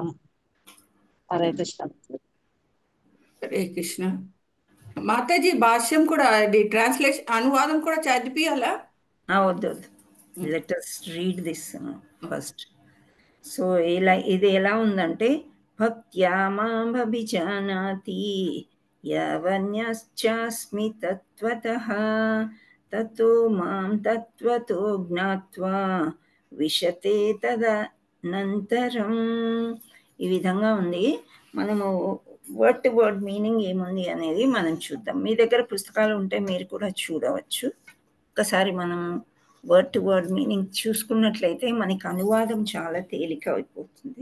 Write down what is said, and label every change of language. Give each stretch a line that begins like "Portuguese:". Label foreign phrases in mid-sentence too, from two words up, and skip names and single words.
Telugu: హరే కృష్ణ. హరే కృష్ణ మాతాజీ. భాష్యం కూడా, అది ట్రాన్స్లేషన్, అనువాదం కూడా చదివియాలా? వద్దు వద్దు,
English: Let us read this first.
Telugu: సో ఇది ఎలా ఉందంటే,
Sanskrit: భక్త్యా మామభిజానాతి యావన్యశ్చాస్మి తత్వతః తతో మాం తత్వతో జ్ఞాత్వా విశతే తదనంతరం.
Telugu: ఈ విధంగా ఉంది. మనము
English: word to word meaning
Telugu: ఏముంది అనేది మనం చూద్దాం. మీ దగ్గర పుస్తకాలు ఉంటే మీరు కూడా చూడవచ్చు. ఒకసారి మనం
English: word to word meaning
Telugu: చూసుకున్నట్లయితే మనకి అనువాదం చాలా తేలిక అయిపోతుంది.